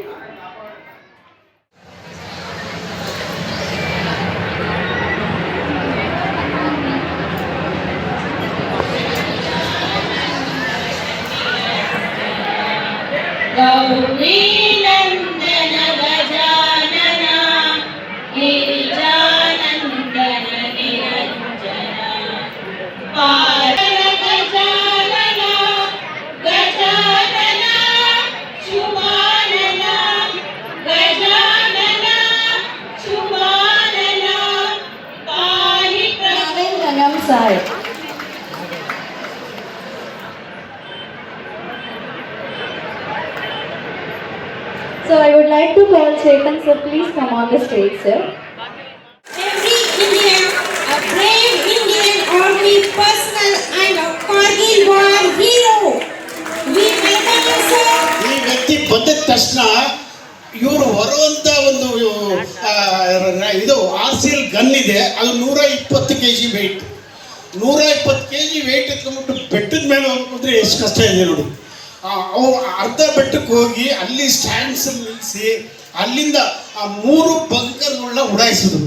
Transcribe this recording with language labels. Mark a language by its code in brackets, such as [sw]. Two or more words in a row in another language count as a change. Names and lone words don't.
[sa] ಗೌರಿ ನಂದನ ಗಜಾನನ ಗಿರಿಜಾನಂದನ ನಿರಂಜನ ಪಾರಣ ಗಜಾನನ ಗಜಾನನ ಶುಭಾನನ ಗಜಾನನ ಶುಭಾನನ ಪಾಹಿ ಪ್ರಸನ್ನಂ ಸಾಯ. [en] So I would like to call Chetan sir, please come on the stage, sir. Every Indian, a brave Indian army personnel and a Kargil war hero. We welcome you, sir. [kn] ಈ ವ್ಯಕ್ತಿ ಬಂದ ತಕ್ಷಣ ಇವರು ಹೊರುವಂತ ಒಂದು ಇದು RCL ಗನ್ ಇದೆ, ಅದು 120 kg ವೆಯ್ಟ್. 120 kg ವೆಯ್ಟ್ ಎತ್ಕೊಂಡ್ಬಿಟ್ಟು ಬೆಟ್ಟದ ಮೇಲೆ ಹೋಗ್ಬಿಟ್ರೆ ಎಷ್ಟು ಕಷ್ಟ ಇದೆ ನೋಡಿ. ಅವು ಅರ್ಧ ಬೆಟ್ಟಕ್ಕೆ ಹೋಗಿ ಅಲ್ಲಿ ಸ್ಟ್ಯಾಂಡ್ಸ್ ನಿಲ್ಲಿಸಿ ಅಲ್ಲಿಂದ ಆ 3 ಬಂಕರ್ಗಳನ್ನ ಉಡಾಯಿಸಿದ್ರು.